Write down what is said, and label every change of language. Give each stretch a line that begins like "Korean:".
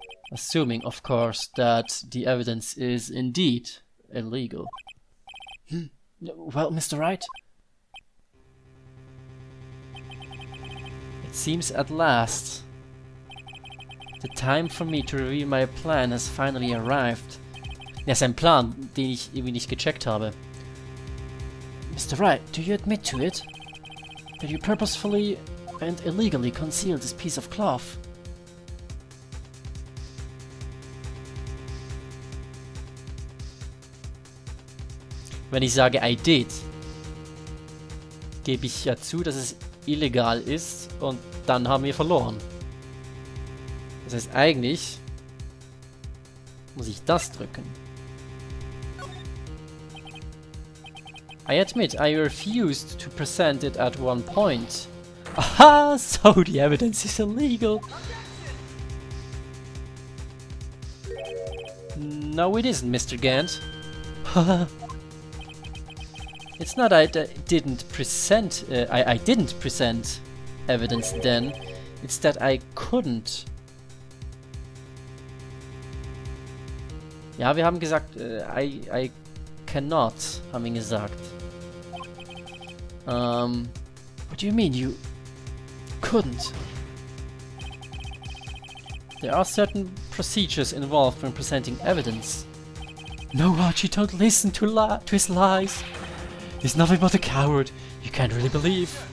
English: Assuming, of course, that the evidence is indeed illegal. Well, Mr. Wright? It seems at last the time for me to review my plan has finally arrived.
German: Ja, ist ein Plan, den ich irgendwie nicht gecheckt habe.
English: Mr. Wright, do you admit to it? That you purposefully and illegally concealed this piece of cloth?
German: Wenn ich sage
English: I did,
German: gebe ich ja zu, dass es illegal ist und dann haben wir verloren. Das heißt, eigentlich muss ich das drücken.
English: I admit, I refused to present it at one point. Aha, so the evidence is illegal. No, it isn't, Mr. Gant. It's not I didn't present, I didn't present evidence then. It's that I couldn't.
German: Ja, wir haben gesagt,
English: I cannot,
German: haben wir gesagt.
English: What do you mean, you couldn't? There are certain procedures involved when presenting evidence. No, Archie, don't listen to his lies. He's nothing but a coward. You can't really believe.